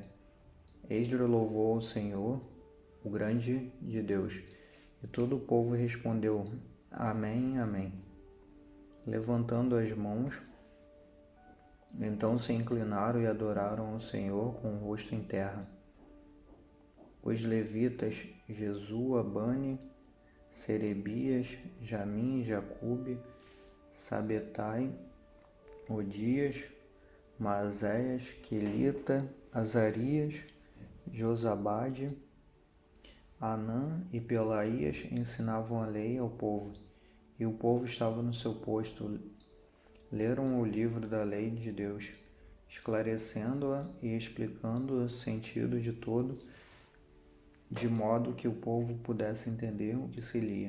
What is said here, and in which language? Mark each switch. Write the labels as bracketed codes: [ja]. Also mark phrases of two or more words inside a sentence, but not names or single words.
[pt] Esdras louvou ao Senhor, o grande de Deus, e todo o povo respondeu: Amém, Amém, levantando as mãos. Então se inclinaram e adoraram ao Senhor com o rosto em terra. Os levitas Jesua, Bani, Serebias, Jamim, Jacube, Sabetai, Odias, Maazéias, Quelita, Azarias, Josabade, Anã e Pelaías ensinavam a lei ao povo, e o povo estava no seu posto. Leram o livro da lei de Deus, esclarecendo-a e explicando o sentido de todo, de modo que o povo pudesse entender o que se lia.